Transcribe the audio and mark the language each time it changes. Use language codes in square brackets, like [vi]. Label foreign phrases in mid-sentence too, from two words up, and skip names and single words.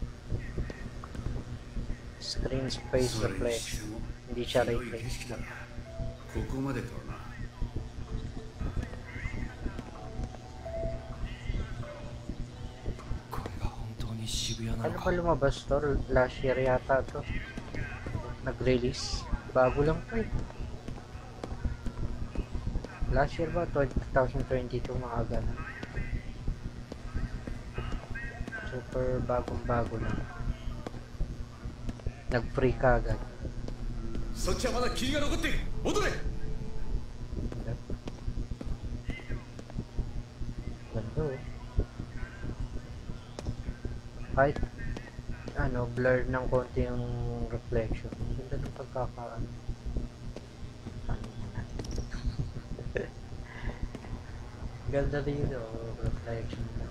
[en] Screen space [ja] それに [en] reflection. [ja] しても [tl] Hindi siya [ja] ひどい景 [tl] reflection. [ja] 色だ。ここまでとはな。これが本当に渋谷な [tl] Ano [ja] の [tl] ba [ja] か。 [tl] lumabas to? [en] Last year [tl] yata to. Nag-release. Bago lang to eh. [en] Last year [tl] ba? 2022 mga ganun. Super bagong-bago lang. Nag-free ka agad. [ja] そっちはまだ霧が残っている。戻れ。 [tl] Ganda oh. Kahit ano, blur ng konti yung reflection. Ganda ng pagkakaano. Ganda rin yun oh, reflection.